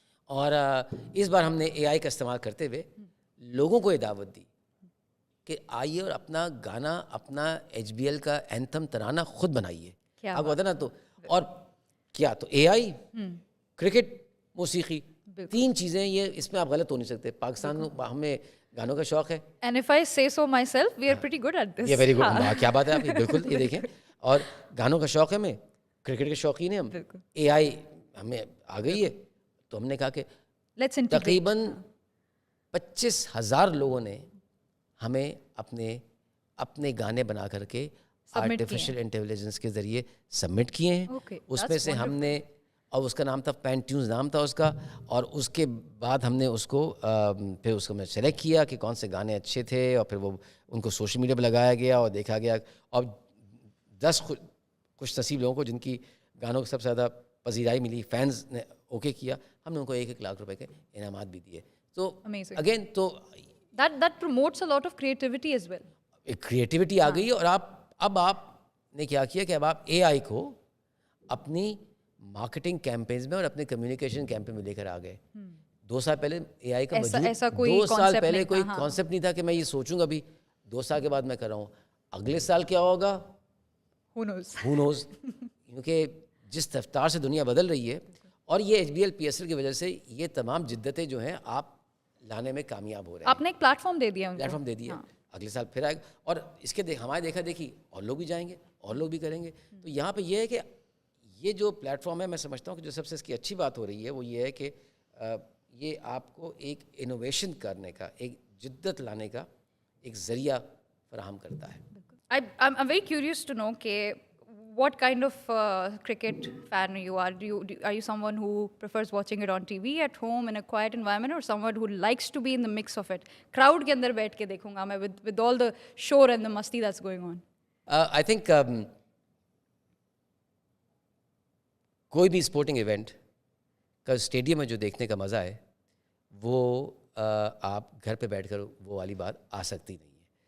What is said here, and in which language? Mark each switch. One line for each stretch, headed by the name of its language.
Urdu: اور اس بار ہم نے AI کا استعمال کرتے ہوئے لوگوں کو یہ دعوت دی کہ آئیے اور اپنا گانا, اپنا HBL کا اینتھم ترانہ خود بنائیے. آپ بتا نا, تو اور کیا تو AI, کرکٹ, موسیقی, 3 چیزیں یہ, اس میں آپ غلط ہو نہیں سکتے. پاکستان میں ہمیں گانوں کا شوق ہے.
English: And if I say so myself, we are pretty good at this.
Urdu: یہ
English: very good,
Urdu: کیا بات ہے آپ کی, بالکل. یہ دیکھیں, اور گانوں کا شوق ہے ہمیں, کرکٹ کے شوقین ہیں ہم, AI ہمیں آ گئی ہے. تو ہم نے کہا کہ تقریباً 25,000 لوگوں نے ہمیں اپنے گانے بنا کر کے آرٹیفیشل انٹیلیجنس کے ذریعے سبمٹ کیے ہیں. اس میں سے ہم نے, اور اس کا نام تھا فین ٹیونز نام تھا اس کا, اور اس کے بعد ہم نے اس کو پھر اس کو میں سلیکٹ کیا کہ کون سے گانے اچھے تھے, اور پھر وہ ان کو سوشل میڈیا پہ لگایا گیا اور دیکھا گیا, اور 10 خوش نصیب لوگوں کو جن کی گانوں کو سب سے زیادہ پذیرائی ملی, فینز نے اوکے کیا, ہم نے ان کو 1-1 لاکھ روپے کے انعامات بھی دیے. تو اگین تو
English: that promotes a lot of creativity as well.
Urdu: ایک کریٹیوٹی آ گئی. اور اب آپ نے کیا کیا کہ اب آپ AI کو اپنی مارکیٹنگ کیمپینز میں اور اپنے کمیونیکیشن کیمپین میں لے کر آ گئے. 2 سال پہلے AI کا وجود, 2 سال پہلے کوئی کانسیپٹ نہیں تھا کہ میں یہ سوچوں گا بھی 2 سال کے بعد میں کر رہا ہوں. اگلے سال کیا ہوگا,
English: who knows.
Urdu: کیونکہ جس رفتار سے دنیا بدل رہی ہے, اور یہ HBL PSL کی وجہ سے یہ تمام جدتیں جو ہیں آپ لانے میں کامیاب ہو رہے ہیں. آپ نے ایک پلیٹ فارم دے دیا, اگلے سال پھر آئے گا, اور اس کے ہمارے دیکھا دیکھی اور لوگ بھی جائیں گے, اور لوگ بھی کریں گے. تو یہاں پہ یہ ہے کہ یہ جو پلیٹ فارم ہے, میں سمجھتا ہوں کہ جو سب سے اس کی اچھی بات ہو رہی ہے وہ یہ ہے کہ یہ آپ کو ایک انوویشن کرنے کا, ایک جدت لانے کا ایک ذریعہ فراہم کرتا ہے.
English: I'm very curious to know
Urdu: کہ
English: what kind of cricket fan you are. Are you someone who prefers watching it on TV at home in a quiet environment, or someone who likes to be in the mix of it? Crowd
Urdu: کے اندر بیٹھ کے دیکھوں گا میں
English: with all the shore and the مستی that's going on. I think
Urdu: کوئی بھی sporting event کا stadium میں جو دیکھنے کا مزہ ہے وہ آپ گھر پہ بیٹھ کر وہ والی بات آ سکتی نہیں ہے.